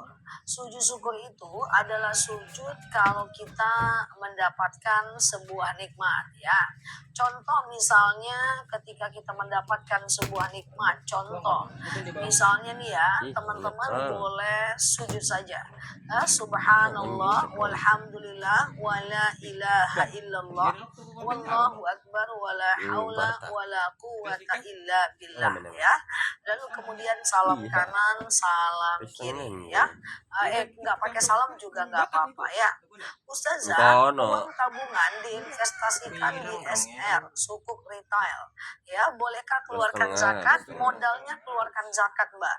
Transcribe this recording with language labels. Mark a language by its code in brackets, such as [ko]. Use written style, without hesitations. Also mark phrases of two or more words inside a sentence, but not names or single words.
[id] Sujud syukur itu adalah sujud kalau kita mendapatkan sebuah nikmat ya. Contoh misalnya ketika kita mendapatkan sebuah nikmat, contoh misalnya nih ya, teman-teman boleh sujud saja. [ar] سبحان الله والحمد لله ولا إله إلا الله والله أكبر ولا حول ولا قوة إلا بالله ya. [id] Lalu kemudian salam kanan, salam kiri ya. Nggak pakai salam juga nggak apa-apa ya. Ustazah, uang tabungan diinvestasikan di SR, sukuk retail. Ya, bolehkah keluarkan zakat? Modalnya keluarkan zakat, Mbak.